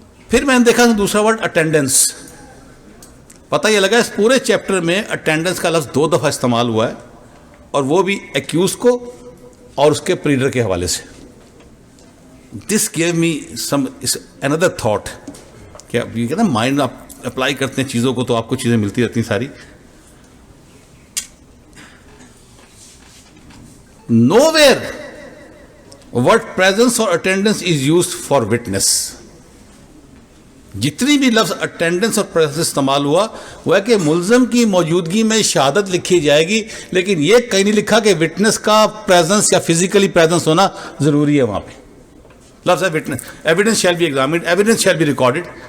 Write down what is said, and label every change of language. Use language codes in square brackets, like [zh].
[ur] پھر میں نے دیکھا دوسرا ورڈ اٹینڈنس. پتہ یہ لگا اس پورے چیپٹر میں اٹینڈنس کا لفظ 2 دفعہ استعمال ہوا ہے, اور وہ بھی ایکیوز کو اور اس کے پریڈر کے حوالے سے. [en] this gave me some under thought [ur] کہ یہ کہتے ہیں مائنڈ آپ اپلائی کرتے ہیں چیزوں کو تو آپ کو چیزیں ملتی رہتی ہیں ساری. [en] Nowhere word presence or attendance is used for witness. [ur] جتنی بھی لفظ اٹینڈنس اور پریزنس استعمال ہوا وہ ہے کہ ملزم کی موجودگی میں شہادت لکھی جائے گی, لیکن یہ کہیں نہیں لکھا کہ وٹنس کا پریزنس یا فزیکلی پریزنس ہونا ضروری ہے. وہاں پہ لفظ ہے witness, [en] Evidence shall be examined, evidence shall be recorded.